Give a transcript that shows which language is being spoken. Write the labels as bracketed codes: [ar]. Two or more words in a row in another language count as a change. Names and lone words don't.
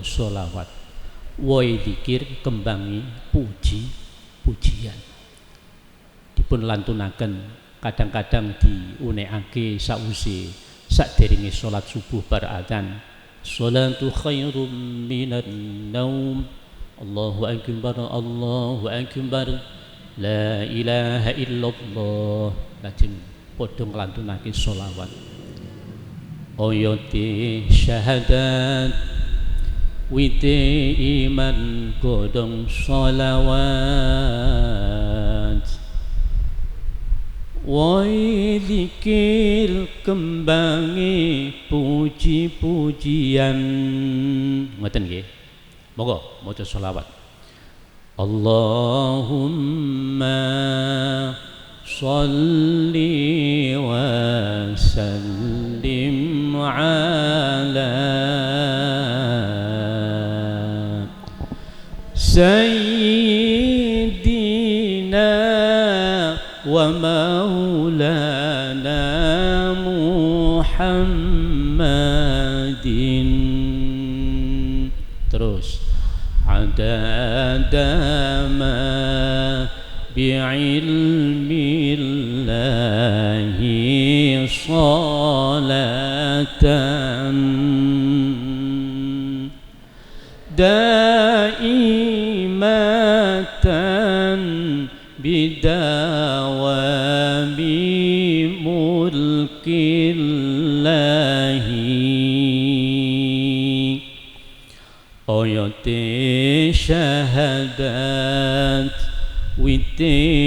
[jv] sholawat woi zikir kembangi pujian dipun lantunaken kadang-kadang diunekake sausi sadèrèngé salat subuh bar adzan [ar] الصلاة خير من النوم الله أكبر لا إله إلا الله [jv] lajeng padha nglantunake sholawat oyoti syahadat wite iman godhong sholawat woi zikir kembangi puji-pujian ngoten nggih monggo maca sholawat [ar] اللهم صل وسلم على سيدنا ومولانا محمد terus عدد ما بعلم الله صلاة دائمة بدوام ملك الله [jv] oyate syahadat wite